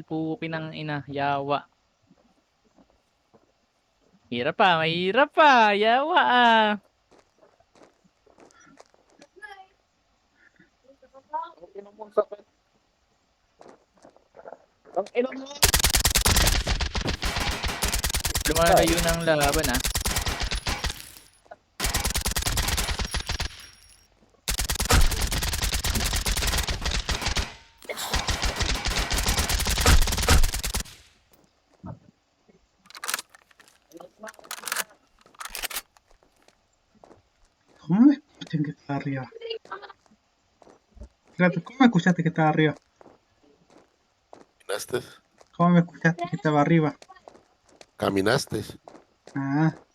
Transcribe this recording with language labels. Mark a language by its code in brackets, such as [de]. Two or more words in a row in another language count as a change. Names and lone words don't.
[tl] Pukin ng ina. Yawa. Hirap pa. Mahirap pa. Yawa ah. Ang ina mo sakit. Ang ina mo. Lumalayo ng laban ah. [es] ¿Cómo me escuchan que está arriba? Espérate, ¿cómo me escuchaste que estaba arriba? ¿Caminaste? ¿Cómo me escuchaste que estaba arriba? ¿Caminaste? Ah,